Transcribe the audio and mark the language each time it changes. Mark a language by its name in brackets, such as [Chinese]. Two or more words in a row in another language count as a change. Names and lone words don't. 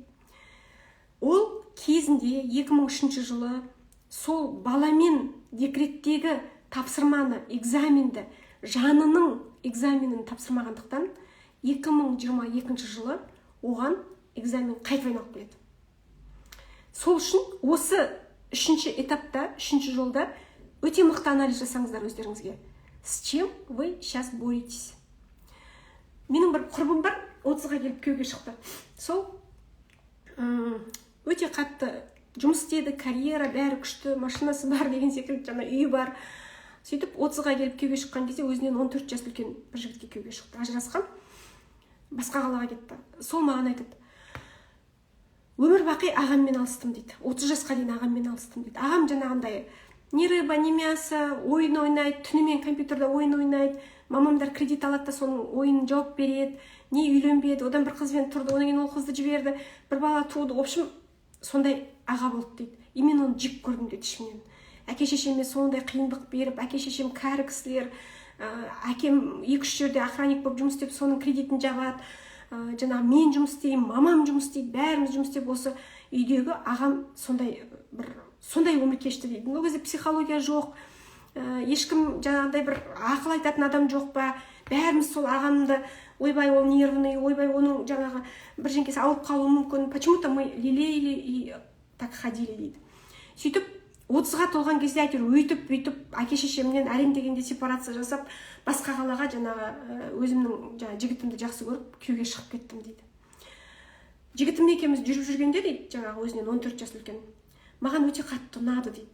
[Kazakh] Ол кезінде 2003 жылы сол баламен декреттегі тапсырманы, экзаменді, жанының экзаменін тапсырмағандықтан 2022 жылы оған экзамен қайтып айналып келеді. Сол үшін осы 3-ші этапта, 3-ші жолда өте мықты анализ жасаңыздар өздеріңізге. [Russian] С чем вы сейчас боретесь? [Kazakh] Менің бір құрбым бар, 30-ға келіп күйеуге шықты. Сол өте қатты жұмыс істеді, карьера, бәрі күшті, машинасы бар деген секілді, жаңа үйі бар. Сөйтіп 30-ға келіп күйеуге шыққан кезде өзінен 14 жас үлкен бір жігітке күйеуге шықты. Ажырасқан, басқа қалаға кетті. Сол маған айтады: өмір бақи ағаммен алыстым дейді. 30 жасқа дейін ағаммен алыстым дейді. Ағам жаңағындай [Russian] не рыба, не мясо, [Kazakh] ойын ойнайды, түнімен компьютерда ойын ойнайды. Мамамдар кредит алады да соның ойынын жауап береді. Не үйленбеді, одан бір қызбен тұрды, одан кейін ол қызды жіберді, бір бала туды. [Russian] В общем, [Kazakh] сондай аға болды дейді. И мен оны жек көрдім дейді ішімнен. Әке-шешеме сондай қиындық беріп, әке-шешем кәрі кісілер, әкем 2-3 жерде охранник болып жұмыс істеп, соның кредитін жабады. Жаңағы мен жұмыс істеймін, мамам жұмыс істейді, бәріміз жұмыс істеп, осы үйдегі ағам сондай өмір кешті дейді. Ол кезде психология жоқ, ешкім жаңағыдай бір ақыл айтатын адам жоқ па? Бәріміз сол ағамды, ойбай, ол нервный, ойбай, оның жаңағы бір жеңкесі ауырып қалуы мүмкін. [Russian] Почему-то мы лелеяли и так ходили дейді. [Kazakh] Сөйтіп 30-ға толған кезде әйтеуір өйтіп әке-шешемнен әлем дегенде сепарация жасап, басқа қалаға жаңағы өзімнің жігітімді жақсы көріп күйеуге шығып кеттім дейді. Жігітім екеуміз жүріп жүргенде дейді, жаңағы өзінен 14 жас үлкен, маған өте қатты ұнады дейді.